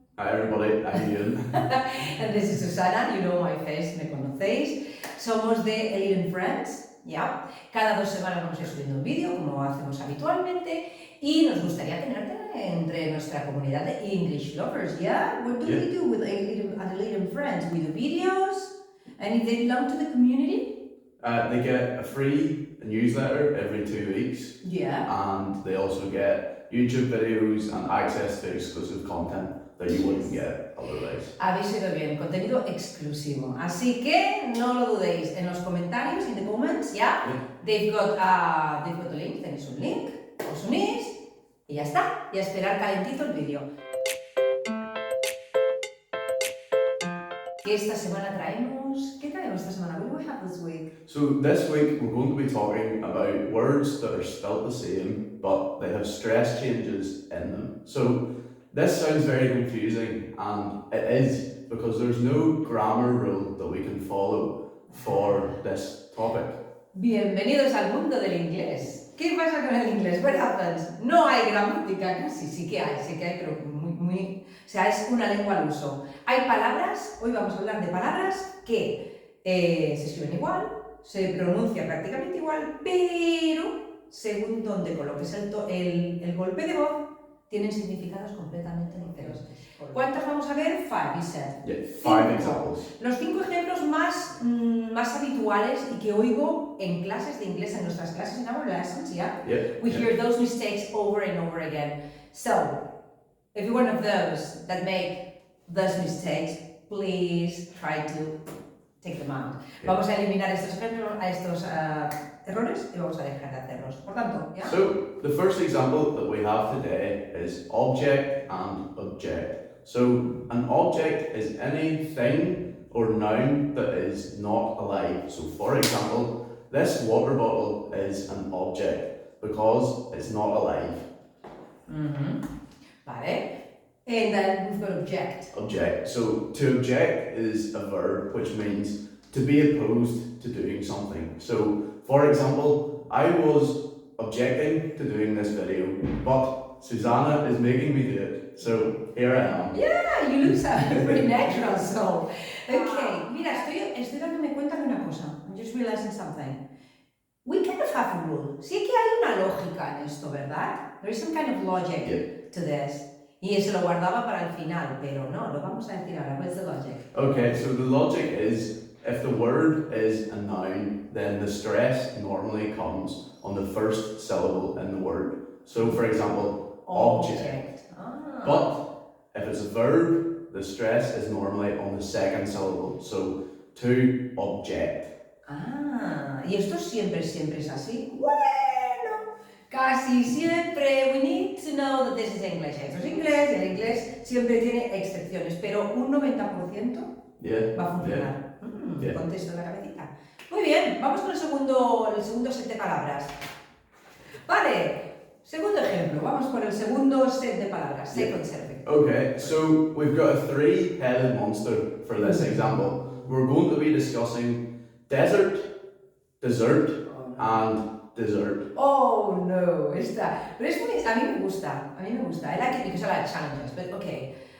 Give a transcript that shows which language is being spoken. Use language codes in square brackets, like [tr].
[en] Hi everybody, I'm Euan. And this is Susana, you know my face, [es] me conocéis. Somos de Euan and Friends, ¿ya? Cada 2 semanas vamos a ir subiendo un vídeo, como hacemos habitualmente, y nos gustaría tenerte entre nuestra comunidad de English lovers, ¿ya? [en] What do we do with Euan and Friends? We do videos, and if they belong to the community? They get a free newsletter every 2 weeks. Yeah. And they also get YouTube videos and access to exclusive content that you wouldn't get otherwise. [es] Habéis oído bien, contenido exclusivo. Así que no lo dudéis. En los comentarios, [en] in the comments, [es] ¿ya? [en] They've got a link, [es] tenéis un link, os unís y ya está. Y a esperar calentito el vídeo. ¿Qué esta semana traemos? ¿Qué traemos esta semana? [en] What do we have this week? So this week we're going to be talking about words that are spelled the same but they have stress changes in them. So this sounds very confusing, and it is because there's no grammar rule that we can follow for this topic. [es] Bienvenidos al mundo del inglés. ¿Qué pasa con el inglés? [en] What happens? [es] No hay gramática, casi, sí que hay, pero muy, o sea, es una lengua al uso. Hay palabras, hoy vamos a hablar de palabras que se escriben igual, se pronuncia prácticamente igual, pero según donde coloques el golpe de voz, tienen significados completamente diferentes. ¿Cuántas vamos a ver? 5, [en] you said. Yeah, 5 examples. [es] Los 5 ejemplos más habituales y que oigo en clases de inglés, en nuestras clases, [en] in our lessons, yeah? We hear those mistakes over and over again. So, if you're one of those that make those mistakes, please try to take them out. [es] Vamos a eliminar estos ejemplos, estos errores y vamos a dejar de hacerlos. Por tanto, ¿ya? [en] So, the first example that we have today is object and object. So, an object is anything or noun that is not alive. So, for example, this water bottle is an object because it's not alive. [es] Vale. [en] And then we've got object. Object. So, to object is a verb which means to be opposed to doing something. So, for example, I was objecting to doing this video, but Susanna is making me do it. So, here I am. Yeah, you look pretty natural, so. [es] Okay, mira, estoy dándome cuenta de una cosa. [en] I'm just realizing something. We kind of have a rule. [es] Sí que hay una lógica en esto, ¿verdad? [en] There is some kind of logic to this. [es] Y se lo guardaba para el final, pero no, lo vamos a decir ahora. [en] What's the logic? Okay, so the logic is if the word is a noun, then the stress normally comes on the first syllable in the word. So, for example, object. But if it's a verb, the stress is normally on the second syllable. So, to object. [es] ¿Y esto siempre es así? Bueno, casi siempre. [en] We need to know that this is English. [es] Esto es inglés y el inglés siempre tiene excepciones, pero un 90% va a funcionar. Contesto en la cabecita. Muy bien, vamos con el segundo set de palabras. Vale. Segundo ejemplo, vamos por el segundo set de palabras, [en] second set. Okay, so we've got a 3-headed monster for this example. We're going to be discussing desert, dessert, and dessert. [es] Oh no, esta. Pero a mí me gusta. [en] I like it because I like challenges, but okay.